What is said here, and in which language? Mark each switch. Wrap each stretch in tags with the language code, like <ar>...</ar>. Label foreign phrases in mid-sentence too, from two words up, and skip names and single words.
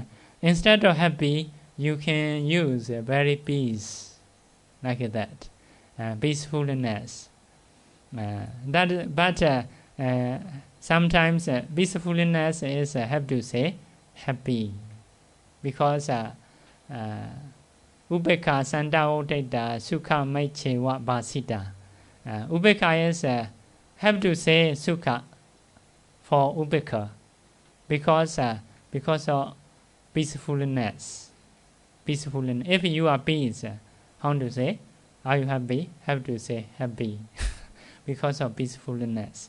<en>Instead of happy, you can use very peace, like that. Peacefulness. But sometimes peacefulness is have to say happy, because</en> <pi>ubekha santa odeta sukha maichewa basita.</pi> <en>Ubekha is have to say sukha for ubekha because of peacefulness. Peacefulness. If you are peace, how to say? Are you happy? Have to say happy because of peacefulness.</en>